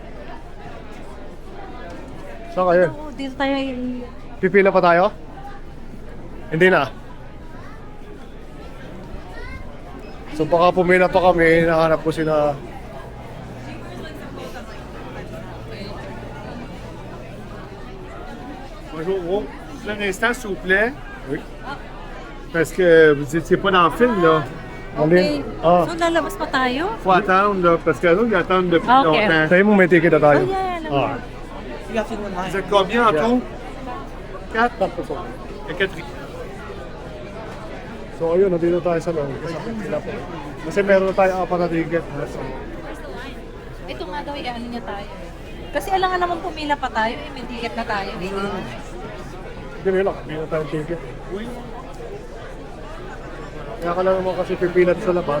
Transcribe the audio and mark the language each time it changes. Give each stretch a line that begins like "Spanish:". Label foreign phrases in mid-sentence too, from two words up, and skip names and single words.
Filipino: Saan kayo? Dito tayo. Pipila pa tayo? Hindi na. So baka pumila pa kami, hinahanap ko sila.
French: Bonjour, un instant, s'il vous plaît. Oui. Parce que vous étiez pas dans le film, là. Okay. Ah,
Filipino: So, lalabas pa tayo?
French: Faut attendre, là, parce que là, ils attendent depuis Ah, ok. longtemps.
Filipino: tayo mo may ticket na tayo.
English: Oh, yeah,
Filipino: alam mo. Ah.
French: Vous êtes combien en
English: Yeah.
French: tout? 4?
Filipino: Tapos ako.
French: Et 4.
Filipino: So ayun, nandito tayo sa loob. Kasi meron na tayo apat na ticket. Ito nga daw, ano niya tayo. Kasi alangan naman pumila pa tayo, may ticket na tayo. Hindi nila, hindi na tayo ticket. Kaya ka lang naman kasi pipila sa labas.